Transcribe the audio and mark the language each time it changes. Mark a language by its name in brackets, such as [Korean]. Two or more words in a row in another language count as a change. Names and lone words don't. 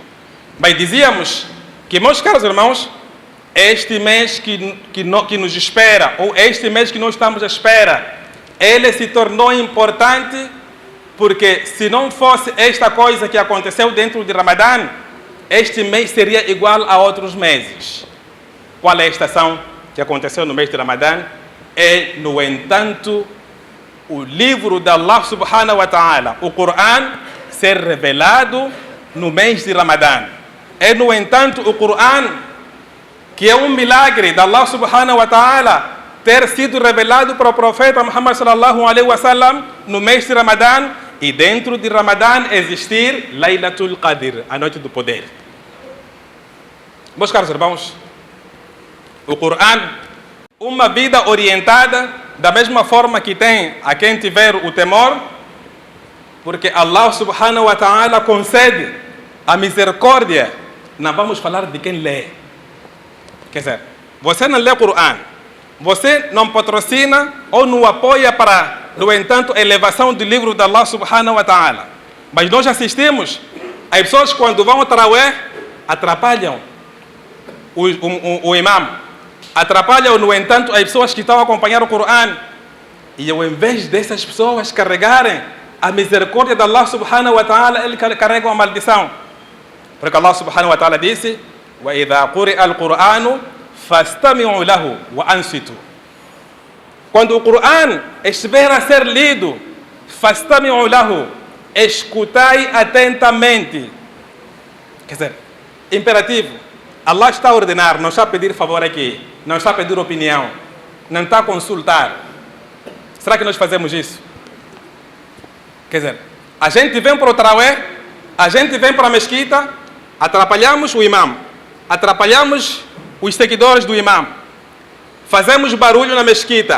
[Portuguese] Mas dizíamos que, meus caros irmãos, este mês que nos espera, ou este mês que nós estamos à espera, ele se tornou importante porque se não fosse esta coisa que aconteceu dentro de Ramadã, este mês seria igual a outros meses. Qual é a estação que aconteceu no mês de Ramadã? É, no entanto, o livro de Allah [Arabic] سبحانه وتعالى, [Portuguese] o Corão, ser revelado no mês de Ramadã. É, no entanto, o Corão, que é um milagre de Allah [Arabic] سبحانه وتعالى, [Portuguese] ter sido revelado para o profeta Muhammad [Arabic] صلى الله عليه وسلم [Portuguese] no mês de Ramadã, e dentro de Ramadã existir Laylatul Qadr, a noite do poder. Meus caros irmãos, o Corão, uma vida orientada da mesma forma que tem a quem tiver o temor, porque Allah [Arabic] سبحانه وتعالى [Portuguese] concede a misericórdia. Não vamos falar de quem lê. Quer dizer, você não lê o Corão, você não patrocina ou não apoia para, no entanto, a elevação do livro de Allah [Arabic] سبحانه وتعالى. [Portuguese] Mas nós assistimos as pessoas quando vão ao Tarawih, atrapalham o imam, atrapalham, no entanto, as pessoas que estão a acompanhar o Corão. E ao invés dessas pessoas carregarem a misericórdia de Allah [Arabic] سبحانه وتعالى, [Portuguese] eles carregam a maldição. Porque Allah [Arabic] سبحانه وتعالى [Portuguese] disse: [Arabic] وَإِذَا قُرِئَ الْقُرْآنُ فَاسْتَمِعُوا لَهُ وَأَنصِتُوا. [Portuguese] Quando o Corão estiver a ser lido, [Arabic] فَاسْتَمِعُوا لَهُ, [Portuguese] escutai atentamente. Quer dizer, imperativo. Allah está a ordenar, não está a pedir favor aqui, não está a pedir opinião, não está a consultar. Será que nós fazemos isso? Quer dizer, a gente vem para o Tarawih, a gente vem para a mesquita, atrapalhamos o imam, atrapalhamos os seguidores do imam, fazemos barulho na mesquita.